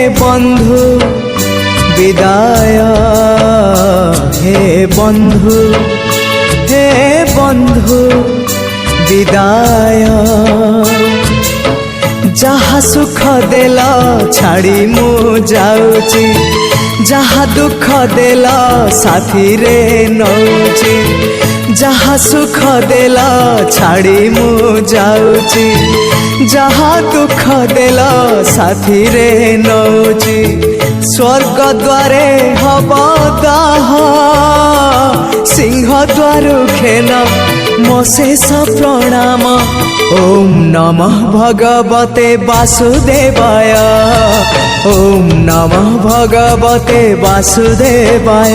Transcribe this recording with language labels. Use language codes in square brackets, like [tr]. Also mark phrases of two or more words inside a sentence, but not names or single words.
[or] ବନ୍ଧୁ ବିଦାୟ, ହେ ବନ୍ଧୁ ବିଦାୟ। ଯାହା ସୁଖ ଦେଲା ଛାଡ଼ି ମୁଁ ଯାଉଛି, ଯାହା ଦୁଃଖ ଦେଲା ସାଥୀ ରେ ନଉଛି। ଯାହା ସୁଖ ଦେଲା ଛାଡ଼ି ମୁଁ ଯାଉଛି, ଯାହା ଦୁଃଖ ଦେଲା ସାଥୀ ରେ ନଉଛି। ସ୍ୱର୍ଗ ଦ୍ୱାରେ ହବ ଦାହ, ସିଂହ ଦ୍ୱାର ଖେନ ମୋ ଶେଷ ପ୍ରଣାମ। [sa] ओम नमः भगवते वासुदेवाय, ओम नमः भगवते वासुदेवाय।